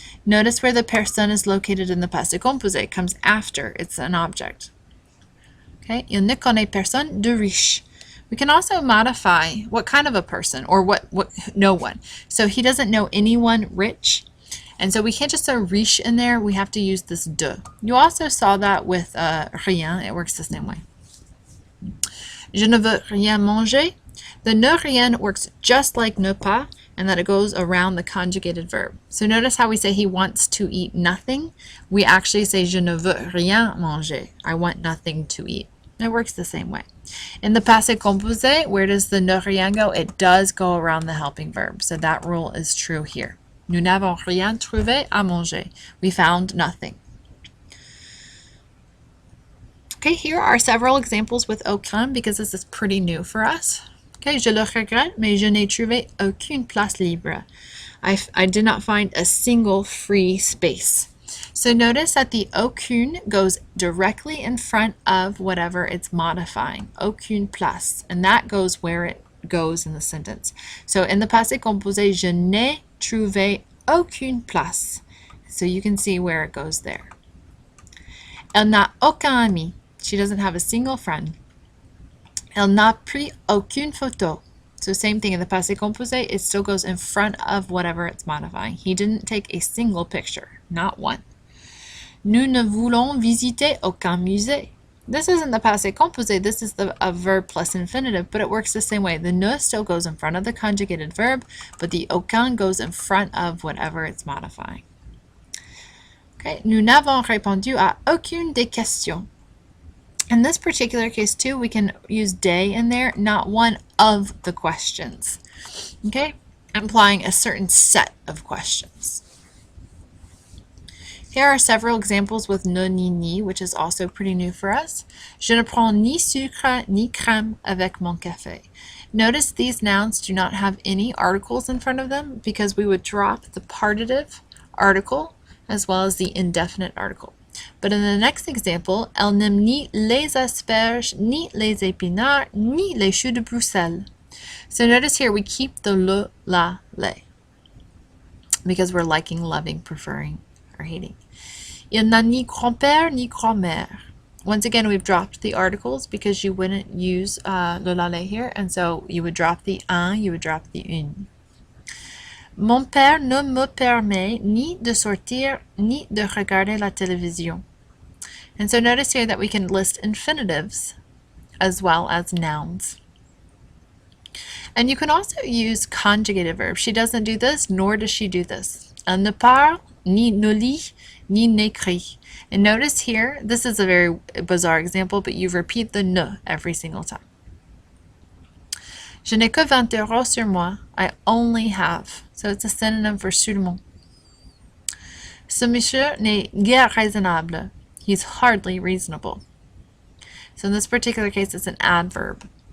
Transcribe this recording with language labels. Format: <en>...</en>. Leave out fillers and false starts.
<en>Notice where the personne is located in the passé composé. It comes after. It's an object. Okay,</en> <fr>il ne connaît personne de riche.</fr> <en>We can also modify what kind of a person or what no one. So he doesn't know anyone rich. And so we can't just throw riche in there. We have to use this de. You also saw that with rien. It works the same way.</en> <fr>Je ne veux rien manger.</fr> <en>The ne rien works just like ne pas, and that it goes around the conjugated verb. So notice how we say he wants to eat nothing. We actually say</en> <fr>je ne veux rien manger.</fr> <en>I want nothing to eat. It works the same way. In the passé composé, where does the ne rien go? It does go around the helping verb. So that rule is true here.</en> <fr>Nous n'avons rien trouvé à manger.</fr> <en>We found nothing. Okay, here are several examples with aucun because this is pretty new for us.</en> <fr>Okay, je le regrette, mais je n'ai trouvé aucune place libre.</fr> <en>I did not find a single free space. So notice that the aucune goes directly in front of whatever it's modifying, aucune place, and that goes where it goes in the sentence. So in the passé composé,</en> <fr>je n'ai trouvé aucune place.</fr> <en>So you can see where it goes there.</en> <fr>Elle n'a aucun ami.</fr> <en>She doesn't have a single friend.</en> <fr>Elle n'a pris aucune photo.</fr> <en>So same thing in the passé composé, it still goes in front of whatever it's modifying. He didn't take a single picture, not one.</en> <fr>Nous ne voulons visiter aucun musée.</fr> <en>This isn't the passé composé, this is a verb plus infinitive, but it works the same way. The ne still goes in front of the conjugated verb, but the aucun goes in front of whatever it's modifying.</en> <fr>Okay, nous n'avons répondu à aucune des questions.</fr> <en>In this particular case too, we can use des in there, not one of the questions. Okay, implying a certain set of questions. Here are several examples with ne ni ni, which is also pretty new for us.</en> <fr>Je ne prends ni sucre ni crème avec mon café.</fr> <en>Notice these nouns do not have any articles in front of them because we would drop the partitive article as well as the indefinite article. But in the next example,</en> <fr>elle n'aime ni les asperges, ni les épinards, ni les choux de Bruxelles.</fr> <en>So notice here we keep the le, la, les because we're liking, loving, preferring, or hating.</en> <fr>Il n'a ni grand-père ni grand-mère.</fr> <en>Once again, we've dropped the articles because you wouldn't use le, la, les here, and so you would drop the un, you would drop the une.</en> <fr>Mon père ne me permet ni de sortir ni de regarder la télévision.</fr> <en>And so notice here that we can list infinitives as well as nouns. And you can also use conjugated verbs. She doesn't do this, nor does she do this.</en> <fr>Elle ne parle, ni ne lit, ni n'écrit.</fr> <en>And notice here, this is a very bizarre example, but you repeat the ne every single time.</en> <fr>Je n'ai que 20 euros sur moi.</fr> <en>I only have. So it's a synonym for seulement.</en> <fr>Ce monsieur n'est guère raisonnable.</fr> <en>He's hardly reasonable. So in this particular case, it's an adverb.</en>